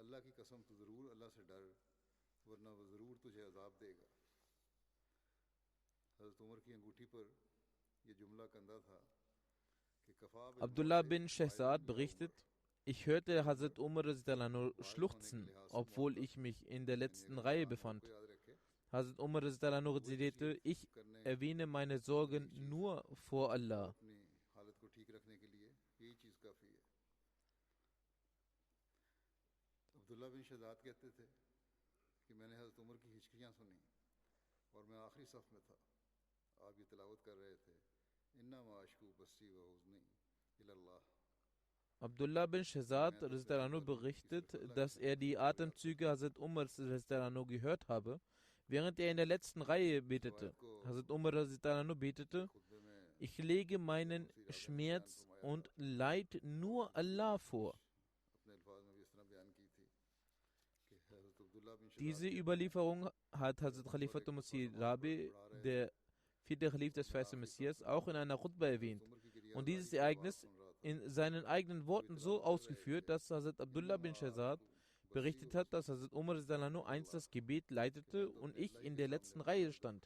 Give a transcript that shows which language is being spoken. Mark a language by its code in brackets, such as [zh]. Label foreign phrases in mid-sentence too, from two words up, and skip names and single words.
[de] Abdullah bin Shahzad berichtet, ich hörte Hazrat Umar radhiyallahu schluchzen, obwohl ich mich in der letzten Reihe befand. Hazrat Umar radhiyallahu rezitierte, ich erwähne meine Sorgen nur vor Allah. [hi] अब्दुल्ला बिन शहजाद कहते थे कि मैंने हज़रत उमर की हिचकियाँ सुनी और मैं आखिरी सफ़ में था। आप ये तिलावत कर रहे थे, [ar] إنما أشكو بثي وحزني إلى الله. [de] Abdullah bin Shahzad radhiyallahu berichtet, dass er die Atemzüge Hazrat Umars radhiyallahu gehört habe, während er in der letzten Reihe betete. Hazrat Umar radhiyallahu betete, ich lege meinen Schmerz und Leid nur Allah vor. Diese Überlieferung hat Hazrat Khalifatul Masih Rabi, der vierte Khalif des Feisten Messias, auch in einer Khutbah erwähnt und dieses Ereignis in seinen eigenen Worten so ausgeführt, dass Hazrat Abdullah bin Shahzad berichtet hat, dass Hazrat Umar einst das Gebet leitete und ich in der letzten Reihe stand.